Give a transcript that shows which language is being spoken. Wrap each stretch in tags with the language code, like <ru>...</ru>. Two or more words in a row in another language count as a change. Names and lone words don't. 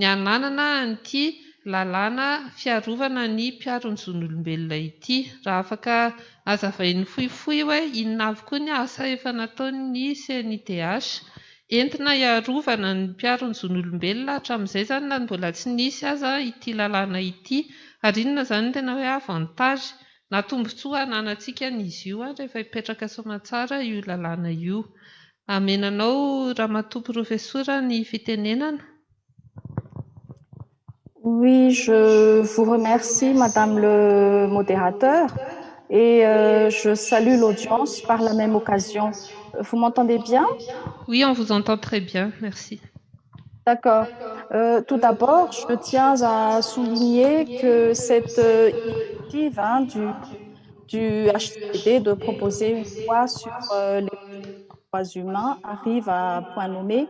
<mg>ananana an'ity lalàna fiarovana ny mpiaro ny zon'olombelona ity raha afaka azavainy fohifohy hoe inona avokoa ny asa efa nataon'ny CNIDH entina iarovana ny mpiaro ny zon'olombelona hatramin'izay zany na mbola tsy nisy aza ity lalàna ity ary inona zany tena hoe avantage na tombontsoa ananantsika n'izy io rehefa hipetraka soamantsara io lalàna io. Amenanao ramatoa professora ny fitenenana.</mg> <fr>Oui, je vous remercie, Madame le modérateur, et je salue l'audience par la même occasion. Vous m'entendez bien? Oui, on vous entend très bien, merci. D'accord. Tout d'abord, je tiens à souligner que cette initiative du HCD de proposer une loi sur les droits humains arrive à point nommé.</fr>